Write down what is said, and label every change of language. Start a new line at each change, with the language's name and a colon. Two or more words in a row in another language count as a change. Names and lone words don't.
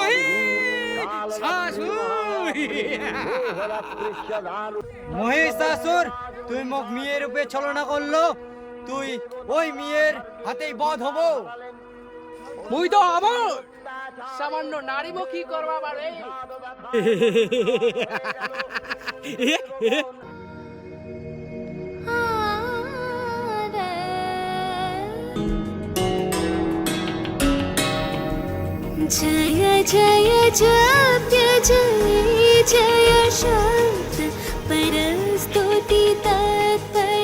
Bangla: মহিষাসুর, তুই মোক মেয়ের রূপে ছলনা করলো, তুই ওই মেয়ের হাতেই বধ হবো। মুই তো হব সামান্য নারীব কি করবা পারে?
Sanskrit: जय जय जप्य जय जय शब्द परस्तुति तत्पर